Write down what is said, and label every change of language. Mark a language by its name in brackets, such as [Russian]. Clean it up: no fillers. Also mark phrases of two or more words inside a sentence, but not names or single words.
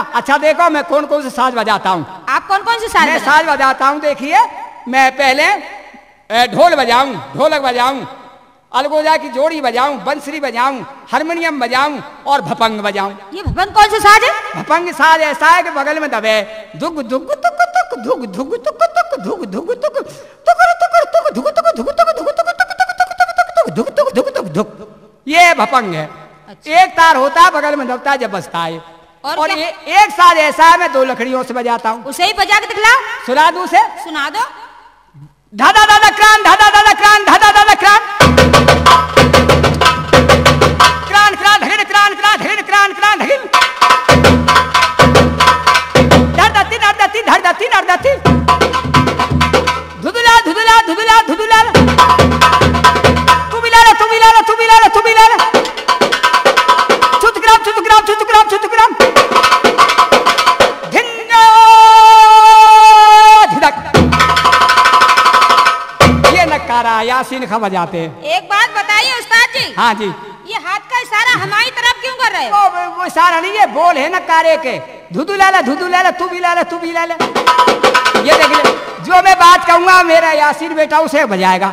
[Hindi] अच्छा देखो मैं कौन कौन से साज बजाता हूँ। आप कौन कौन से साज? मैं साज बजाता हूँ, देखिए। मैं पहले ढोल बजाऊं, ढोलक बजाऊं, अलगोजा की जोड़ी बजाऊं, बंसरी बजाऊं, हारमोनियम बजाऊं और भपंग बजाऊं। ये भपंग कौन सा साज है? भपंग साज ऐसा है कि बगल में दबे दुग दुग तुक तुक धुग धुग तुक तुक धुग धुग तुक तुक तुक धुग तुक धुग तुक धुग तुक धुग तुक धुग तुक धुग। ये भपंग है। एक तार होता है बगल में दबता है जब बजता है। और ये एक साज ऐसा है मैं 2 लकड़ियों से बजाता हूँ। उसे ही बजा के दिखलाओ। सुना दूं से? सुना दो। धादा दादा क्रान, धादा दादा क्रान, धादा दादा क्रान, क्रान क्रान धगिन, क्रान क्रान धगिन, क्रान क्रान धगिन, धरदती धरदती धरदती धरदती, धुदुला धुदुला धुदुला धुदुला, तू बिलाला तू बिलाला तू बिलाला तू बिलाला, चुतग्राम चुतग्राम चुतग्राम चुतग्राम, धिन्नो धिदक। ये नकारा यासीन खा बजाते हैं। एक बात बताइए उस्ताद जी। हाँ जी। ये हाथ का इशारा हमारी तरफ क्यों कर रहे हो? वो इशारा नहीं है, बोल है नकारे के। धुधु लाला तू भी लाला तू भी लाला। ये देख ले, जो मैं बात कहूंगा मेरा यासीन बेटा उसे बजाएगा।